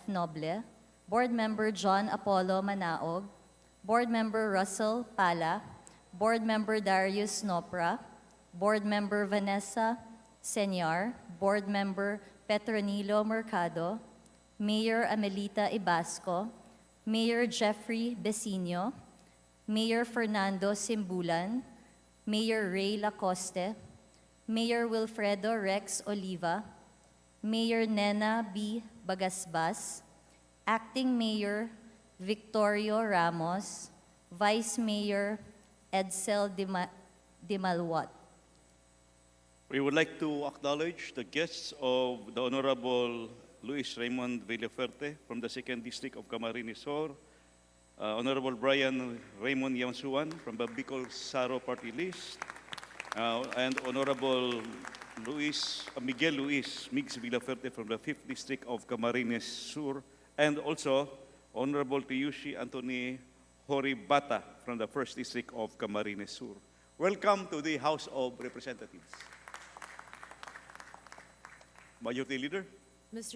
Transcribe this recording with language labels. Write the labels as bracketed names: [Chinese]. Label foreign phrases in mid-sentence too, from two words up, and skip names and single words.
[English] Noble, Board Member John Apollo Manaog, Board Member Russell Pala, Board Member Darius Nopra, Board Member Vanessa Senyar, Board Member Petronilo Mercado, Mayor Amelita Ibasco, Mayor Jeffrey Besino, Mayor Fernando Simbulan, Mayor Ray Lacoste, Mayor Wilfredo Rex Oliva, Mayor Nena B. Bagasbas, Acting Mayor Victorio Ramos, Vice Mayor Edsel Dimalwat. We would like to acknowledge the guests of the Honorable Luis Raymond Villafuerte from the 2nd District of Camarines Sur, Honorable Brian Raymond Yamsuan from the Bicol Saro Party List, and Honorable Miguel Luis Mix Villafuerte from the 5th District of Camarines Sur, and also Honorable Tiyushi Anthony Horibata from the 1st District of Camarines Sur. Welcome to the House of Representatives. Majority Leader. Mr.